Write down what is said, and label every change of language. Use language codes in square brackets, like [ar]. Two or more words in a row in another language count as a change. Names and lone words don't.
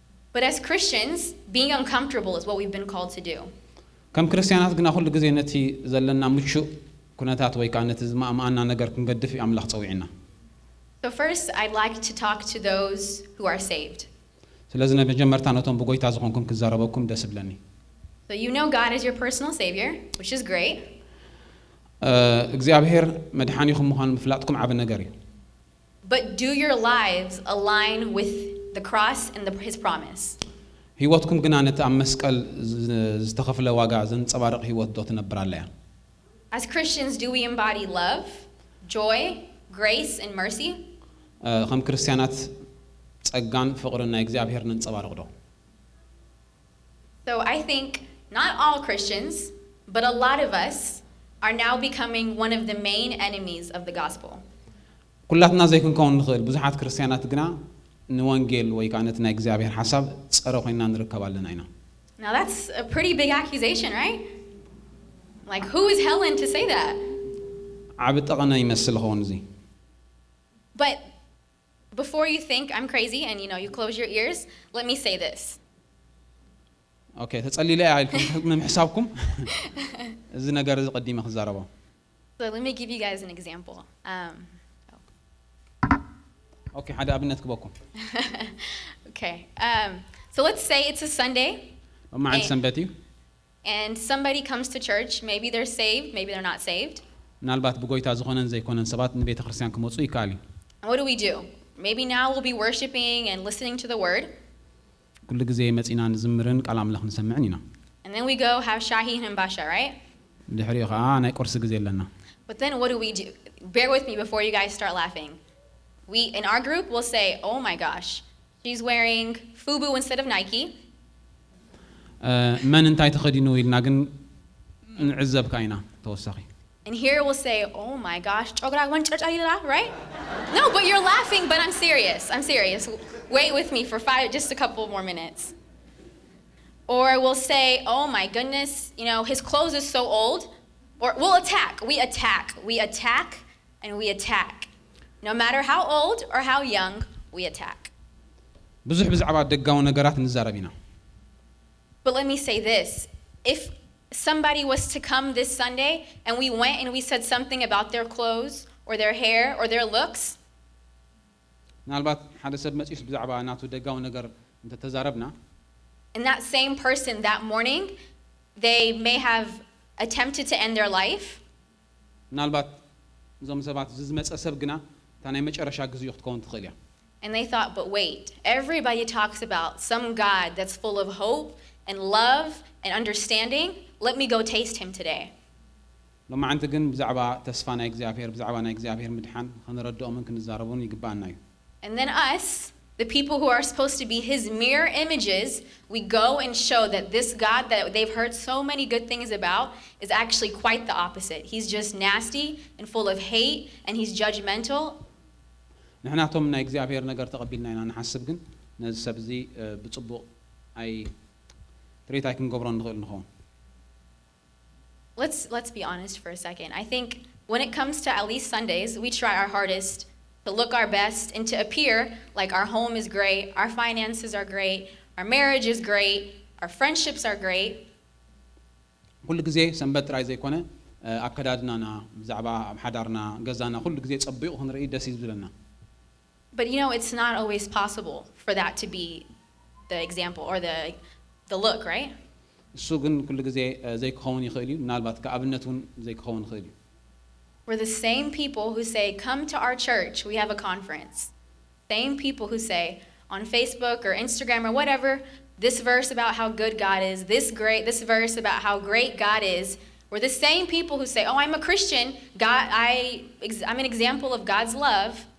[en] But as Christians, being uncomfortable is what we've been called to do. [ti] كم ክርስቲያናት ግና ኩሉ ግዜ ነቲ ዘለና ምቹእ ኩነታት ወይ ከዓ ነቲ ዝማእማእና ነገር ክንገድፍ ኣምላኽ ፀዊዕና [en] So first, I'd like to talk to those who are saved. [ti] ስለዚህ መጀመርታ ነቶም ብጎይታ ዝኾንኩም ክዛረበኩም ደስ ብለኒ [en] So you know God is your personal savior, which is great. [ti] እግዚአብሔር መድኃኒኹም ምዃኑ ምፍላጥኩም ዓብ ነገር እዩ [en] But do your lives align with the cross and his promise? [ti] ህይወትኩም ግና ነቲ ኣብ መስቀል ዝተኸፍለ ዋጋ ዘንጸባርቕ ህይወት ዶ ትነብር ኣለያ [en] As Christians, do we embody love, joy, grace, and mercy? [ti] ከም ክርስቲያናት ጸጋን ፍቕርን ናይ እግዚአብሔር ነንጸባርቕ ዶ [en] So I think not all Christians, but a lot of us are now becoming one of the main enemies of the gospel. [ti] ኩላትና ዘይክንከውን ንኽእል ብዙሓት ክርስቲያናት ግና ንወንጌል ወይ ከዓ ነቲ ናይ እግዚአብሔር ሓሳብ ፀረ ኮይና ንርከብ ኣለና ኢና [en] Now that's a pretty big accusation, right? Like, who is Helen to say that? [ti] ዓብ ጠቐነ ይመስል ኸውን እዚ [en] But before you think I'm crazy and you close your ears, let me say this. [ti] Okay, ተጸሊለ ኢልኩም ምሕሳብኩም እዚ ነገር እዚ ቀዲመ ክዛረቦ [en] So let me give you guys an example. [ti] Okay, ሓደ ኣብነት ክበኩም [en] Okay. So let's say it's a Sunday. [ti] መዓልቲ ሰንበት እዩ [en] And somebody comes to church. Maybe they're saved, maybe they're not saved. [ti] ምናልባት ብጎይታ ዝኾነን ዘይኮነን ሰባት ንቤተ ክርስቲያን ክመጹ ይካኣል እዩ [en] And what do we do? Maybe now we'll be worshiping and listening to the word. [ti] ኩሉ ግዜ መጺና ንዝምርን ቃል ኣምላኽ ንሰምዕን ኢና [en] And then we go have shahi and basha, right? [ti] ድሕሪኡ ከዓ ናይ ቁርሲ ግዜ ኣለና [en] But then what do we do? Bear with me before you guys start laughing. We, in our group, will say, oh my gosh, she's wearing FUBU instead of Nike. [ti] መን እንታይ ተኸዲኑ ኢልና ግን ንዕዘብካ ኢና ተወሳኺ [en] And here we'll say, oh my gosh, right? No, but you're laughing, but I'm serious. I'm serious. Wait with me for just a couple more minutes. Or we'll say, oh my goodness, his clothes is so old. Or we'll attack. We attack, and we attack. No matter how old or how young, we attack. [ti] ብዙሕ ብዛዕባ ደጋዊ ነገራት ንዛረብ ኢና [en] But let me say this. If somebody was to come this Sunday and we went and we said something about their clothes or their hair or their looks, [ti] ምናልባት ሓደ ሰብ መጺስ ብዛዕባ ናቱ ደጋዊ ነገር እንተተዛረብና [en] and that same person that morning, they may have attempted to end their life. [ti] ምናልባት እዞም ሰባት ዝመጸ ሰብ ግና እታ ናይ መጨረሻ ግዚኡ ክትከውን ትኽእል እያ [en] And they thought, but wait, everybody talks about some God that's full of hope and love and understanding. Let me go taste him today. [ti] ሎማዓንቲ ግን ብዛዕባ ተስፋ ናይ እግዚአብሔር ብዛዕባ ናይ እግዚአብሔር ምድሓን ክንረድኦምን ክንዛረቡን ይግባአና እዩ [en] And then us, the people who are supposed to be his mirror images, we go and show that this God that they've heard so many good things about is actually quite the opposite. He's just nasty and full of hate and he's judgmental. [ti] ንሕናቶም ናይ እግዚአብሔር ነገር ተቐቢልና ኢና ንሓስብ ግን ነዚ ሰብ እዚ ብጽቡቕ ኣይ ትሬት ኣይክንገብሮ ንኽእል ንኸውን [en] Let's be honest for a second. I think when it comes to at least Sundays, we try our hardest to look our best and to appear like our home is great, our finances are great, our marriage is great, our friendships are great. [ti] ኩሉ ግዜ ሰንበት ጥራይ ዘይኮነ ኣከዳድናና ብዛዕባ ኣብ ሓዳርና ገዛና ኩሉ ግዜ ጸቢቑ ክንርኢ ደስ ይብለና [en] But it's not always possible for that to be the example or the look, right? [ti] እሱ ግን ኩሉ ግዜ ዘይክኸውን ይኽእል እዩ ምናልባት ከኣብነት እውን ዘይክኸውን ይኽእል እዩ [en] We're the same people who say, come to our church, we have a conference. Same people who say on Facebook or Instagram or whatever, this verse about how good God is, this verse about how great God is. We're the same people who say, oh, I'm a Christian, I'm an example of God's love.